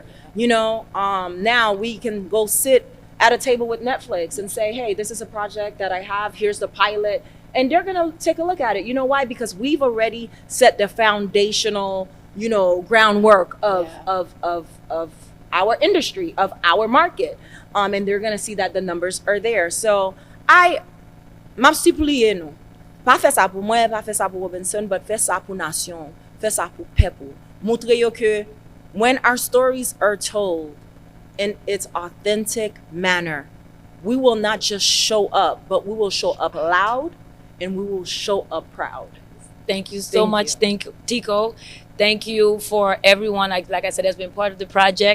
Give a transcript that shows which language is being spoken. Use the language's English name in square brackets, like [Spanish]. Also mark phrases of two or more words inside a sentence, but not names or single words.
[English] You know, now we can go sit at a table with Netflix and say, hey, this is a project that I have, here's the pilot. And they're gonna take a look at it. You know why? Because we've already set the foundational, you know, groundwork of our industry, of our market. And they're gonna see that the numbers are there. [Haitian Creole] So m'ap stipulye nou. Pa fè sa pou mwen, pa fè sa pou Robinson, but fè sa pou nation, fè sa pou people. Montre yo ke [English] when our stories are told in its authentic manner, we will not just show up, but we will show up loud and we will show up proud. Thank you so much. Thank you, Tico. Thank you for everyone, like I said, that's been part of the project.